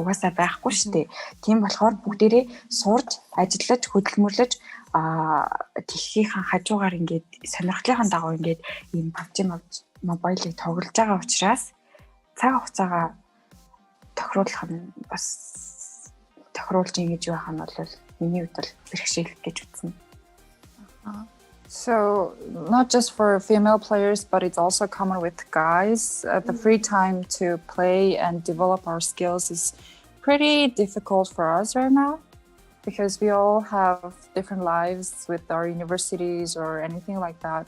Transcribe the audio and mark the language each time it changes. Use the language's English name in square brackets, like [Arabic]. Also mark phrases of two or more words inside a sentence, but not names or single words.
[Mongolian] Угаасаа байхгүй шүү дээ. Тийм болохоор бүгдээрээ сурж, ажиллаж, хөдөлмөрлөж тэххийн хажуугаар ингээд сонирхлынхаа дагуу ингээд ийм PUBG Mobile-ыг тоглож байгаа учраас цаг хугацаагаа тохируулах нь бас тохируулж ингэж байх нь бол миний хувьд бол бэрхшээл гэж үзнэ. [English] So not just for female players, but it's also common with guys. The free time to play and develop our skills is pretty difficult for us right now because we all have different lives with our universities or anything like that.